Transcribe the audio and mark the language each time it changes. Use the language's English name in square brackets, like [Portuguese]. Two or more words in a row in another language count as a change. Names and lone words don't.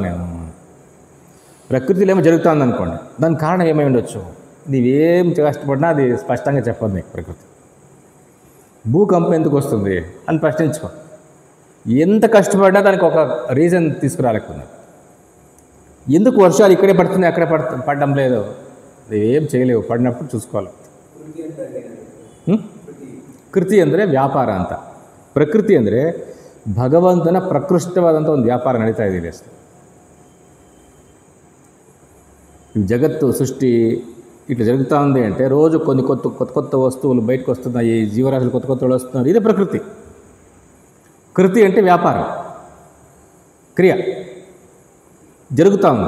[Telugu] నేను ప్రకృతిలో ఏమో జరుగుతుంది అనుకోండి, దానికి కారణం ఏమై ఉండొచ్చు, నీవేం కష్టపడినా అది స్పష్టంగా చెప్పదు నీకు ప్రకృతి. భూకంపం ఎందుకు వస్తుంది అని ప్రశ్నించుకో. ఎంత కష్టపడినా దానికి ఒక రీజన్ తీసుకురాలేకున్నాయి. ఎందుకు వర్షాలు ఇక్కడే పడుతున్నాయి అక్కడే పడడం లేదు, ఏం చేయలేవు, పడినప్పుడు చూసుకోవాలి. [Kannada] ಕೃತಿ ಅಂದರೆ ವ್ಯಾಪಾರ ಅಂತ. ಪ್ರಕೃತಿ ಅಂದರೆ ಭಗವಂತನ ಪ್ರಕೃಷ್ಟವಾದಂಥ ಒಂದು ವ್ಯಾಪಾರ ನಡೀತಾ ಇದೆ ಅಷ್ಟೇ. [Telugu] ఈ జగత్తు సృష్టి ఇట్లా జరుగుతూ ఉంది అంటే రోజు కొన్ని కొత్త వస్తువులు బయటకు వస్తున్నాయి, జీవరాశులు కొత్త వస్తున్నారు. ఇదే ప్రకృతి. కృతి అంటే వ్యాపారం, క్రియ జరుగుతూ ఉంది.